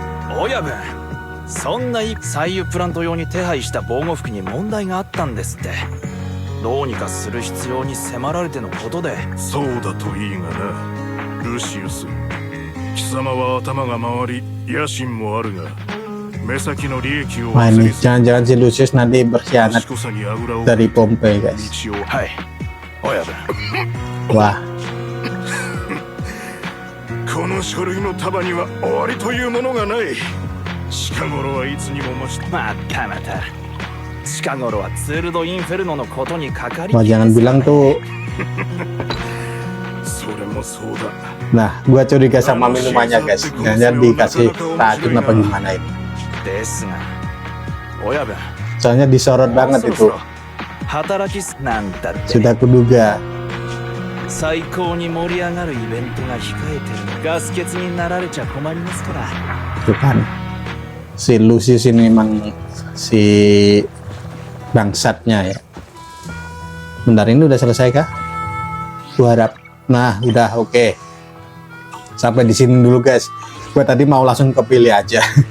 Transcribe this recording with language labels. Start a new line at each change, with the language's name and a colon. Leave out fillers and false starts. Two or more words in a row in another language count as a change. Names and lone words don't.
Japanese: 親分、そんな採油プラント用に手配した防護服に問題があったんですって。どうにかする必要に迫られてのことで。そうだといいがな、ルシウス。貴様は頭が回り野心もあるが、目先の利益を
Indonesian: Wah
Japanese: 忘
Indonesian: ini
Japanese: れず
Indonesian: jangan-jangan si Lucius nanti berkhianat
Japanese: 賢さにあぐらを
Indonesian: dari Pompei guys.
Japanese: 道をはい、親分。
Indonesian: Wah,
Japanese: この書類の束には終わりというものがない。近頃はいつにも増してまたまた。近頃はツールド・インフェルノのことにかかり
Indonesian: wah jangan bilang tuh.
Japanese: それもそうだ。
Indonesian: Nah, gua curiga sama minumannya guys. Jangan dikasih racun apa gimana ini.
Japanese: ですが、親分、
Indonesian: Soalnya disorot
Japanese: もう
Indonesian: banget
Japanese: そろ
Indonesian: itu.
Japanese: そろ働きすなんだって
Indonesian: Sudah kuduga.
Japanese: 最高に盛り上がるイベントが控えてるの。ガス欠になられちゃ困りますから。
Indonesian: Tuh kan. Si Lucius ini memang si bangsatnya ya. Bentar, ini udah selesai kah? Gua harap. Nah, udah oke. Sampai di sini dulu guys. Gua tadi mau langsung kepilih aja.